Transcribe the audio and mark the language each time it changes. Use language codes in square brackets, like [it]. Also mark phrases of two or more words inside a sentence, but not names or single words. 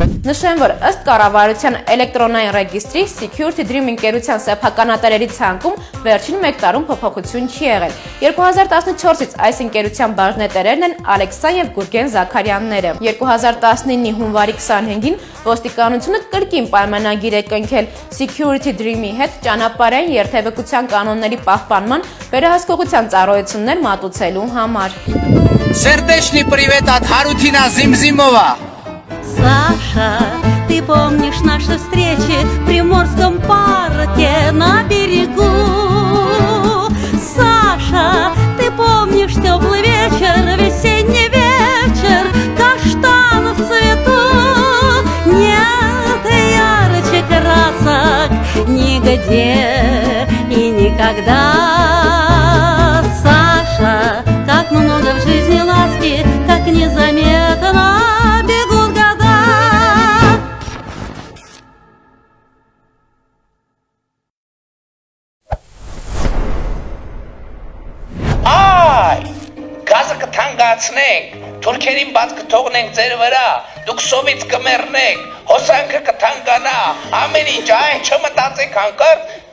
[hy] Նշեմ, որ ըստ կառավարության էլեկտրոնային ռեգիստրի Security Dream ընկերության սեփականատերերի ցանկում վերջին 1 տարում փոփոխություն չի եղել։ 2014-ից այս ընկերության բաժնետերերն են Ալեքսան եւ Գուրգեն Զաքարյանները։ 2019-ի հունվարի 25-ին ոստիկանությունը կրկին պայմանագիր է կնքել Security Dream-ի հետ ճանապարհային երթևեկության կանոնների պահպանման վերահսկողության ծառայություններ մատուցելու համար։ [ru] Сердечный привет от Харутина Зимзимова. Саша, ты помнишь наши встречи в Приморском парке на берегу? Саша, ты помнишь теплый вечер, весенний вечер, каштан в цвету? Нет ярче красок нигде и никогда. Саша, как много в жизни ласки, как незаметно бегут года. [hy] Այ, գազը կթանկացնենք, թուրքերին բաց կթողնենք ձեր վրա, դուք սովից կմեռնեք, հոսանքը կթանկանա, ամեն ինչ, այն չմտածեք հանկարծ։